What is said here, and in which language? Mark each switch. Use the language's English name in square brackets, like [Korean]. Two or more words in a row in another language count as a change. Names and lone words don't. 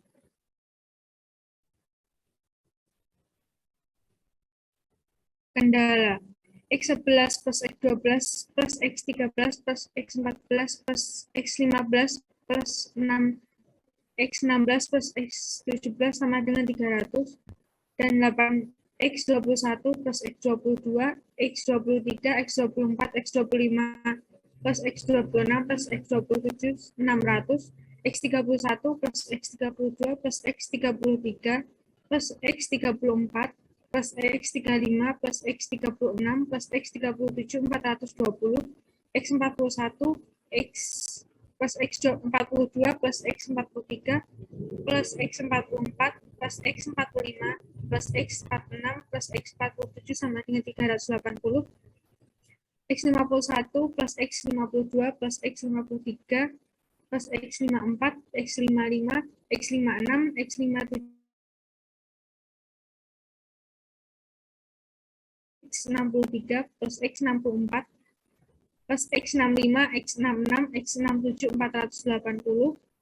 [Indonesian] Kendala X11 plus X12 plus X13 plus X14 plus X15 plus 6 X16 plus X17 sama dengan 300 dan 8X21 plus X22 X23 X24 X25 plus X26 plus X27 600 X31 plus X32 plus X33 plus X34 plus X35 plus X36 plus X37 420 X41 X plus X42 plus X43 plus X44 plus X45 plus X46 plus X47 sama dengan 380 X51 plus X52 plus X53 plus X54 X55 X56 X57 X63 plus X64 plus X65 X66 X67 480